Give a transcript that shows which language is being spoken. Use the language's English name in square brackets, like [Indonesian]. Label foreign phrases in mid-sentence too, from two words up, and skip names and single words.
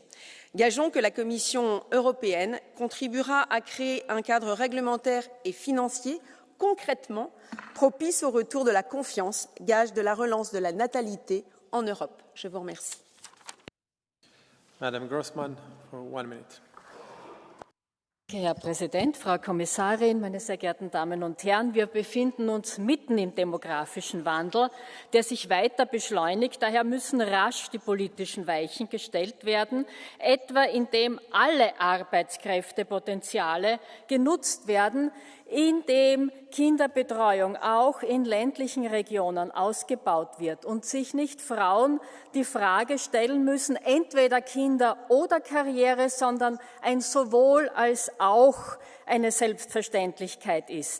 [French] Gageons que la Commission européenne contribuera à créer un cadre réglementaire et financier concrètement propice au retour de la confiance, gage de la relance de la natalité en Europe. Je vous remercie. [English] Madame Grossmann, for 1 minute. [German] Herr Präsident, Frau Kommissarin, meine sehr geehrten Damen und Herren! Wir befinden uns mitten im demografischen Wandel, der sich weiter beschleunigt. Daher müssen rasch die politischen Weichen gestellt werden, etwa indem alle Arbeitskräftepotenziale genutzt werden, indem Kinderbetreuung auch in ländlichen Regionen ausgebaut wird und sich nicht Frauen die Frage stellen müssen, entweder Kinder oder Karriere, sondern ein sowohl als auch eine Selbstverständlichkeit ist.